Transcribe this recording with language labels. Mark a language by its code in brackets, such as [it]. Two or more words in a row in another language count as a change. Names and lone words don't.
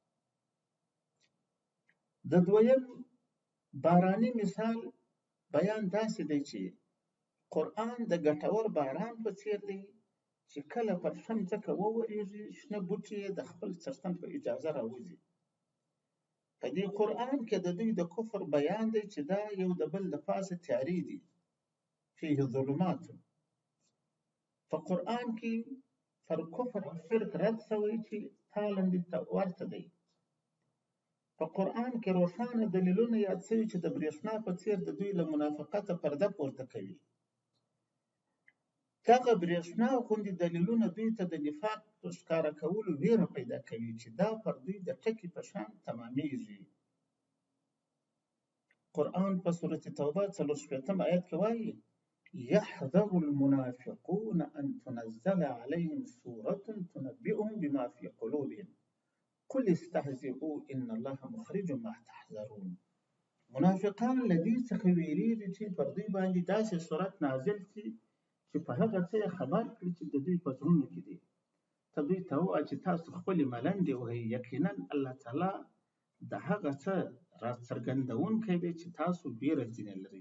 [ps] د دویم باراني مثال بیان داسې دی چې قرآن د ګټور باران په څیر دی چې کله پر شم ځکه وورېږي، شنه بوټي د خپل څښتن په اجازه راوځي. په دې قرآن کې د دوی د کفر بیان دی چې دا یو د بل د پاسه تیارې دي، [ar] فيه ظلمات. [ps] په قرآن کې پر کفر او شرک رد شوی چې تالندې ته ورته دی. په قرآن کې روښانه دلیلونه یاد شوي چې د برېښنا په څیر د دوی له منافقته پرده پورته کوي. دغه برېښنا غوندې دلیلونه دوی ته د نفاق په ښکاره کولو ویره پیدا کوي چې دا پر دوی د ټکي په شان تمامیږي. قرآن په سورة توبه 40 آیت کې وایي: [ar] یحذر المنافقون ان تنزل علیهم سورة تنبئهم بما فی قلوبهم قل استهزئوا ان الله مخرج ما تحذرون. [ps] منافقان له دې څخه ویریږي چې پر دوی باندې داسې صورت نازل شي چې په هغه څه یې خبر کړي چې د دوی په زړونو کې دي. ته دوی ته ووایه چې تاسو خپلې ملنډې وهئ، یقینا الله تعالی د هغه څه راڅرګندونکی دی چې تاسو ویره ځینې لرئ.